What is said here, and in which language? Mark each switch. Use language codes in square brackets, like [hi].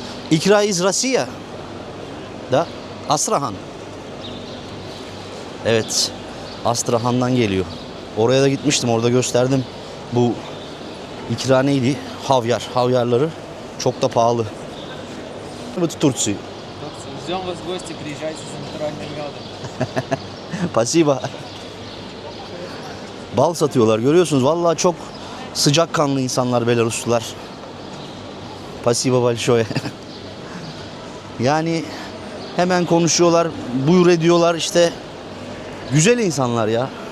[ru] İkra iz Rusya. Da Astrahan. [tr] Evet. Astrahan'dan geliyor. Oraya da gitmiştim. Orada gösterdim. Bu ikra neydi? Havyar. Havyarları çok da pahalı. Bu Turция. [ru] Ждем вас в гости, приезжайте за натуральным медом. Спасибо. [tr] Bal satıyorlar, görüyorsunuz. Vallahi çok sıcakkanlı insanlar Belaruslular. [ru] Спасибо большое. [tr] Yani hemen konuşuyorlar, buyur ediyorlar, işte güzel insanlar ya.